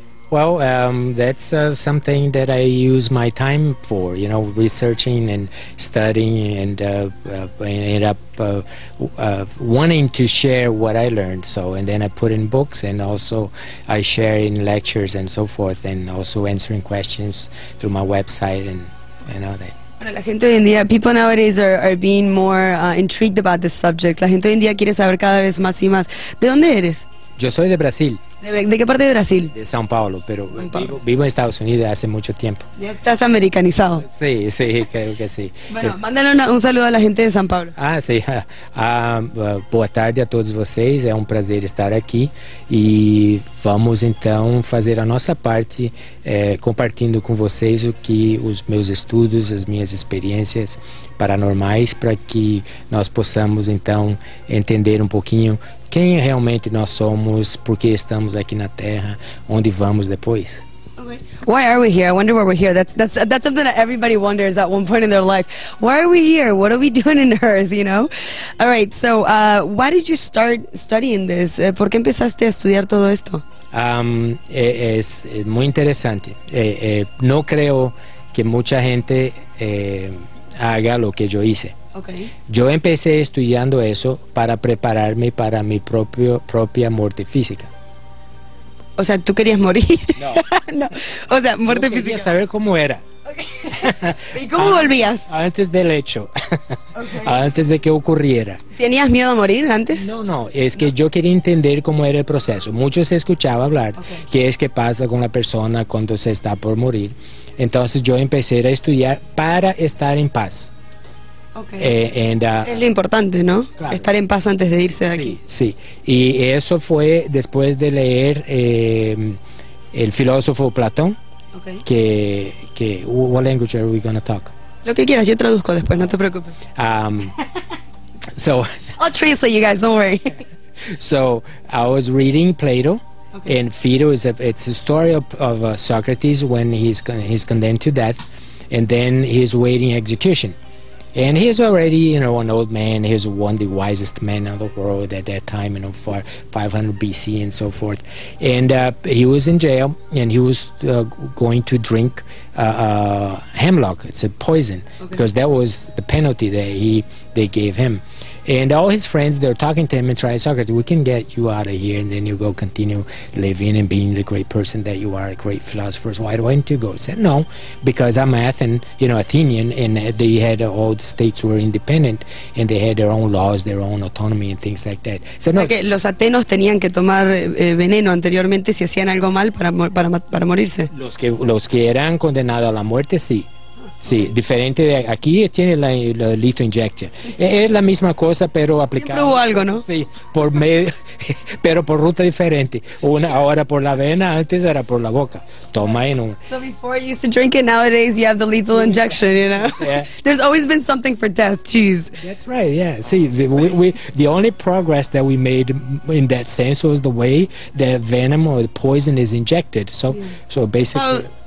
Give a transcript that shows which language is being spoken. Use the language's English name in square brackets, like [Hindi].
[English] Well, that's something that I use my time for, you know, researching and studying, and ended up wanting to share what I learned. So, and then I put in books, and also I share in lectures and so forth, and also answering questions through my website and all that. [Spanish] Bueno, la gente hoy en día, [English] people nowadays are being more intrigued about this subject. [Spanish] La gente hoy en día quiere saber cada vez más y más. ¿De dónde eres? Yo soy de Brasil. ¿De qué parte de Brasil? De São Paulo, pero vivo en Estados Unidos hace mucho tiempo. Ya estás americanizado. Sí, creo que sí. Bueno, mándale un saludo a la gente de São Paulo. [Portuguese] Sim. Boa tarde a todos vocês, é um prazer estar aqui e vamos então fazer a nossa parte, compartilhando com vocês os meus estudos, as minhas experiências paranormais, para que nós possamos então entender um pouquinho quem realmente nós somos, por que estamos aqui na Terra, onde vamos depois. [English] Okay. Why are we here? I wonder why we're here. That's something that everybody wonders at one point in their life. Why are we here? What are we doing in Earth, you know? All right, so why did you start studying this? [Spanish] ¿Por qué empezaste a estudiar todo esto? Es muy interesante. No creo que mucha gente haga lo que yo hice. [English] Okay. [Spanish] Yo empecé estudiando eso para prepararme para mi propia muerte física. O sea, ¿tú querías morir? No. No. O sea, muerte yo física. quería saber cómo era. Okay. ¿Y cómo volvías? Antes del hecho. [English] Okay. [Spanish] Antes de que ocurriera. ¿Tenías miedo a morir antes? No, es que yo quería entender cómo era el proceso. Muchos escuchaba hablar, qué es que pasa con la persona cuando se está por morir. Entonces yo empecé a estudiar para estar en paz. Okay. Es lo importante, ¿no? Claro. Estar en paz antes de irse de aquí. Sí. Y eso fue después de leer el filósofo Platón. [English] Okay. Que what language are we gonna talk? [Spanish] Lo que quieras, yo traduzco después, no te preocupes. [English] So I'll translate, you guys, don't worry. So I was reading Plato. Okay. And Phaedo it's a story of Socrates when he's condemned to death, and then he's waiting execution. And he's already, you know, an old man. He's one of the wisest men in the world at that time, you know, for 500 BC and so forth. And he was in jail, and he was going to drink hemlock. It's a poison, because that was the penalty that they gave him. And all his friends, they're talking to him and trying, Socrates, we can get you out of here, and then you go continue living and being the great person that you are, a great philosopher. So why don't you go? He said, no, because I'm Athenian, and they had all the states were independent, and they had their own laws, their own autonomy and things like that. So, [Spanish] o sea, que los atenos tenían que tomar veneno anteriormente si hacían algo mal para morirse. Los que eran condenados a la muerte, sí. Sí, diferente de aquí tiene la litho injection. Es la misma cosa, pero aplicada. Siempre hubo algo, ¿no? Sí, por medio, pero por ruta diferente. Una ahora por la vena, antes era por la boca. Toma en un. [English] So before you used to drink it, nowadays you have the lethal injection, you know? Yeah. There's always been something for death, jeez. That's right, yeah. See, the only progress that we made in that sense was the way the venom or the poison is injected. So basically.